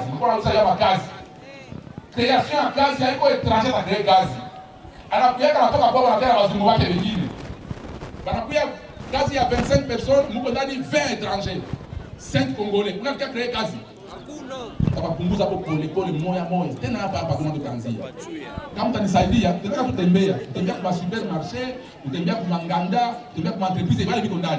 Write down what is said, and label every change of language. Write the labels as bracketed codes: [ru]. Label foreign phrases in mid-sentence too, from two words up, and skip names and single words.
[sw] Mbona unasema ya kazi? Création ya kazi haiko étranger na créer kazi. Anakuya anatoka kwa wanataka wazungu wake wengine. Banakuya kazi ya 25 personnes, mko ndani 20 étrangers. 5 Congolais. Unataka créer kazi. Hakuna. Tabapunguza hapo pole pole moya moya. Tena hapa kuna tukaanzia. Kama mtanisaidia, tunataka kutembea. Kutembea kwa supermarché, kutembea kwa nganda, kutembea kwa entreprise bali biko ndani.